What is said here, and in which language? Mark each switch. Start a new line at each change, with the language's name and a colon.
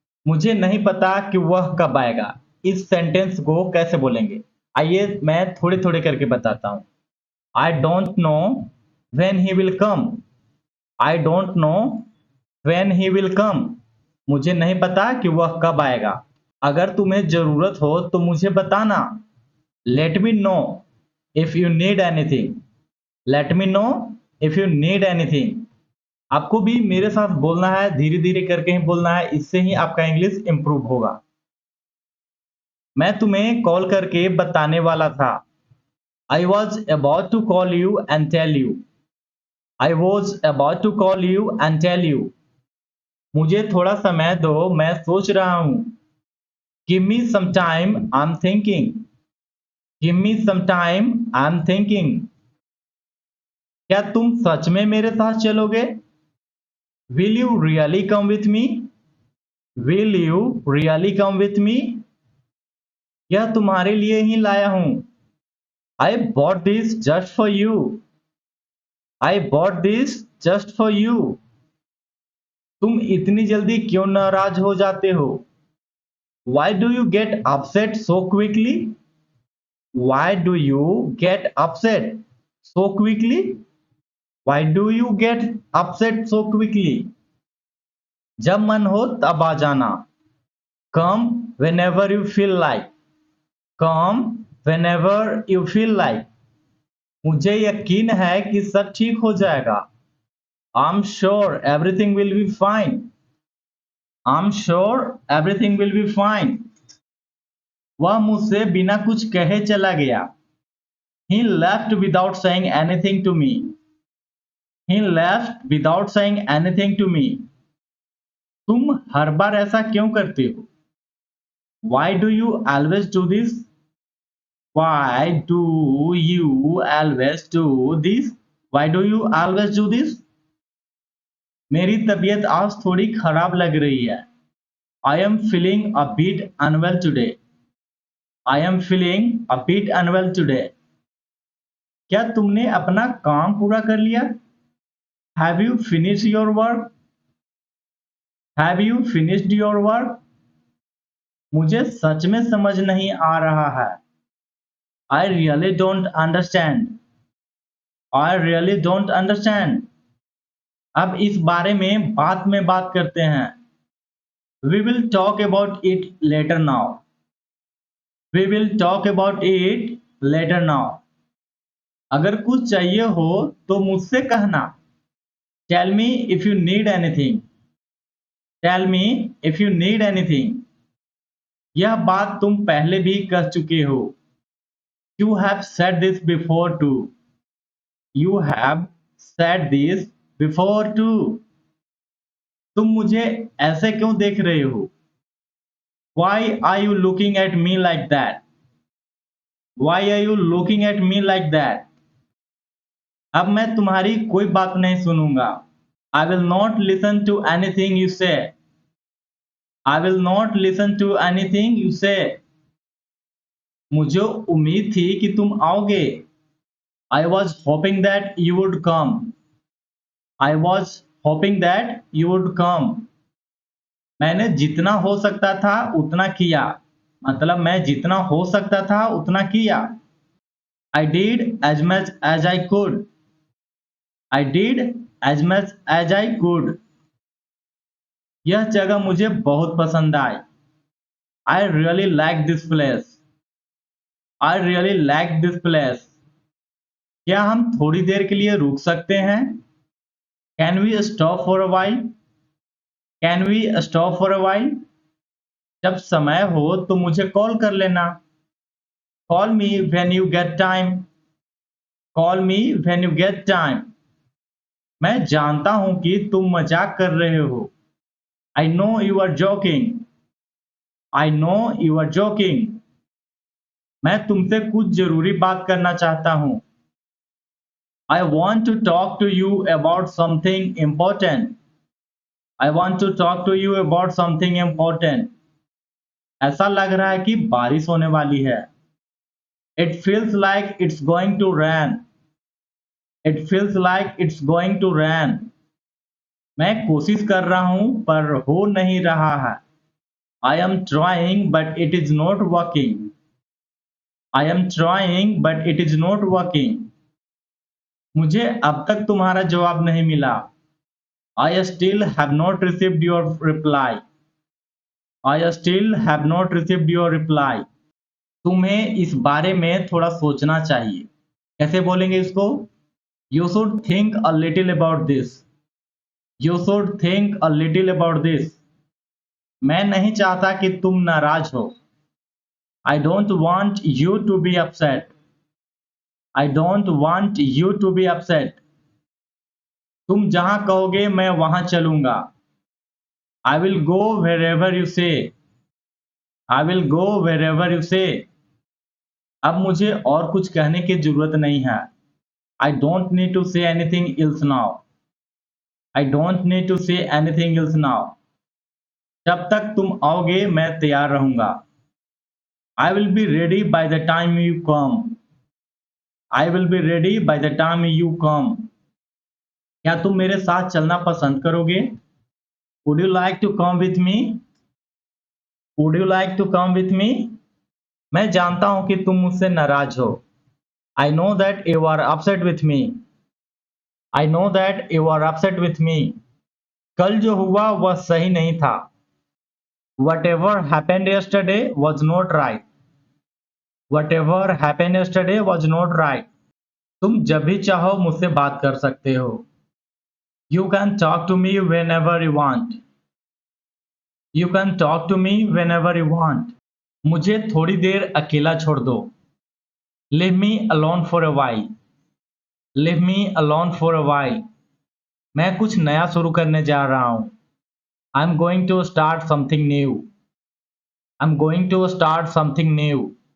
Hindi: मुझे नहीं पता कि वह कब आएगा। इस सेंटेंस को कैसे बोलेंगे, आइए मैं थोड़े थोड़े करके बताता हूँ।
English: I don't know when he will come. I don't know when he will come.
Hindi: मुझे नहीं पता कि वह कब आएगा। अगर तुम्हें जरूरत हो तो मुझे बताना।
English: Let me know if you need anything. Let me know if you need anything.
Hindi: आपको भी मेरे साथ बोलना है, धीरे धीरे करके ही बोलना है, इससे ही आपका इंग्लिश इंप्रूव होगा। मैं तुम्हें कॉल करके बताने वाला था।
English: I was about to call you and tell you. I was about to call you and tell you.
Hindi: मुझे थोड़ा समय दो, मैं सोच रहा हूँ।
English: Give me some time, I'm thinking. Give me some time, I'm thinking.
Hindi: क्या तुम सच में मेरे साथ चलोगे?
English: Will you really come with me? Will you really come with me?
Hindi: यह तुम्हारे लिए ही लाया हूं।
English: I bought this just for you. I bought this just for you.
Hindi: तुम इतनी जल्दी क्यों नाराज हो जाते हो?
English: Why do you get upset so quickly? Why do you get upset so quickly? Why do you get upset so quickly?
Hindi: जब मन हो तब आ जाना।
English: Come whenever you feel like. Come whenever you feel like.
Hindi: मुझे यकीन है कि सब ठीक हो जाएगा।
English: I'm sure everything will be fine. I'm sure everything will be fine.
Hindi: वह मुझसे बिना कुछ कहे चला गया।
English: He left without saying anything to me. He left without saying anything to me.
Hindi: तुम हर बार ऐसा क्यों करते हो?
English: Why do you always do this? Why do you always do this? Why do you always do this?
Hindi: मेरी तबीयत आज थोड़ी खराब लग रही है।
English: I am feeling a bit unwell today. I am feeling a bit unwell today.
Hindi: क्या तुमने अपना काम पूरा कर लिया?
English: Have you finished your work? Have you finished your work?
Hindi: मुझे सच में समझ नहीं आ रहा है।
English: I really don't understand. I really don't understand.
Hindi: अब इस बारे में बात करते हैं।
English: We will talk about it later now. We will talk about it later now.
Hindi: अगर कुछ चाहिए हो तो मुझसे कहना।
English: Tell me if you need anything. Tell me if you need anything.
Hindi: यह बात तुम पहले भी कह चुके हो।
English: You have said this before too. You have said this before too.
Hindi: तुम मुझे ऐसे क्यों देख रहे हो?
English: Why are you looking at me like that? Why are you looking at me like that?
Hindi: अब मैं तुम्हारी कोई बात नहीं सुनूंगा।
English: I will not listen to anything you say. I will not listen to anything you say.
Hindi: मुझे उम्मीद थी कि तुम आओगे।
English: I was hoping that you would come. I was hoping that you would come.
Hindi: मैंने जितना हो सकता था उतना किया। मतलब मैं जितना हो सकता था उतना किया।
English: I did as much as I could. I did as much as I could.
Hindi: यह जगह मुझे बहुत पसंद आई।
English: I really like this place. I really like this place.
Hindi: क्या हम थोड़ी देर के लिए रुक सकते हैं?
English: Can we stop for a while? Can we stop for a while?
Hindi: जब समय हो तो मुझे कॉल कर लेना।
English: Call me when you get time. Call me when you get time.
Hindi: मैं जानता हूं कि तुम मजाक कर रहे हो।
English: I know you are joking. I know you are joking.
Hindi: मैं तुमसे कुछ जरूरी बात करना चाहता हूं।
English: I want to talk to you about something important. I want to talk to you about something important.
Hindi: ऐसा लग रहा है कि बारिश होने वाली है।
English: It feels like it's going to rain. It feels like it's going to rain.
Hindi: मैं कोशिश कर रहा हूं पर हो नहीं रहा है.
English: I am trying but it is not working. I am trying but it is not working.
Hindi: मुझे अब तक तुम्हारा जवाब नहीं मिला.
English: I still have not received your reply. I still have not received your reply.
Hindi: तुम्हें इस बारे में थोड़ा सोचना चाहिए. कैसे बोलेंगे इसको?
English: You should think a little about this. You should think a little about this.
Hindi: मैं नहीं चाहता कि तुम नाराज हो.
English: I don't want you to be upset. I don't want you to be upset.
Hindi: तुम जहां कहोगे मैं वहां चलूंगा.
English: I will go wherever you say. I will go wherever you say.
Hindi: अब मुझे और कुछ कहने की जरूरत नहीं है.
English: I don't need to say anything else now. I don't need to say anything else now.
Hindi: जब तक तुम आओगे मैं तैयार रहूंगा.
English: I will be ready by the time you come. I will be ready by the time you come.
Hindi: क्या तुम मेरे साथ चलना पसंद करोगे?
English: Would you like to come with me? Would you like to come with me?
Hindi: मैं जानता हूं कि तुम मुझसे नाराज हो.
English: I know that you are upset with me. I know that you are upset with me.
Hindi: कल जो हुआ वह सही नहीं था.
English: Whatever happened yesterday was not right. Whatever happened yesterday was not right.
Hindi: तुम जब भी चाहो मुझसे बात कर सकते हो.
English: You can talk to me whenever you want. You can talk to me whenever you want.
Hindi: मुझे थोड़ी देर अकेला छोड़ दो.
English: Leave me alone for a while. Leave me alone for a while.
Hindi: मैं कुछ नया शुरू करने जा रहा हूं.
English: I'm going to start something new. I'm going to start something new.